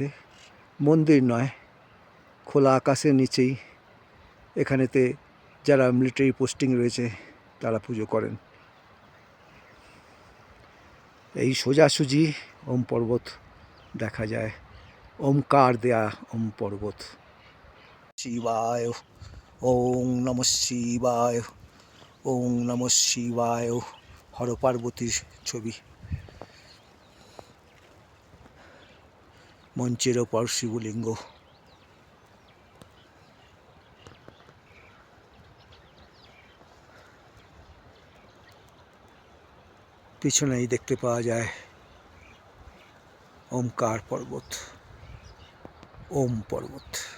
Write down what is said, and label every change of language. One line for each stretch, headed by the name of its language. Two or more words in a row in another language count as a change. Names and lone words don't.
Bangla: মন্দির নয়, খোলা আকাশের নিচেই এখানেতে যারা মিলিটারি পোস্টিং রয়েছে তারা পুজো করেন। এই সোজাসুজি ওম পর্বত দেখা যায়, ওমকার দেয়া ওম পর্বত।
Sanskrit: শিবায়, ওং নমঃ শিবায়, ওং নমঃ শিবায়।
Bangla: হর পার্বতীর ছবি, মঞ্চের ওপর শিবলিঙ্গ। পিছনেই দেখতে পাওয়া যায় ওমকার পর্বত, ওম পর্বত।